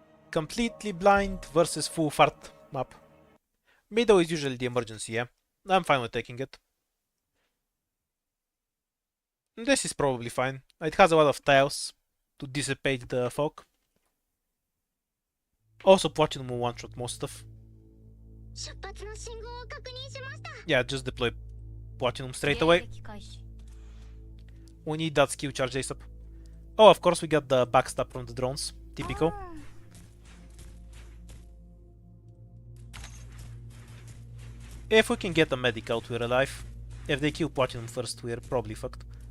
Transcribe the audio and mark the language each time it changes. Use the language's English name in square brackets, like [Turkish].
[English] Completely blind versus full fart map. Middle is usually the emergency, yeah. I'm fine with taking it. This is probably fine. It has a lot of tiles to dissipate the fog. Also, Platinum will one-shot most stuff. [Japanese] 出発の信号を確認しました。 [English] Yeah, just deploy Platinum straight away. We need that skill charge ASAP. Oh, of course we got the backstab from the drones. Typical. If we can get a medic out, we're alive. If they kill Platinum first, we're probably fucked.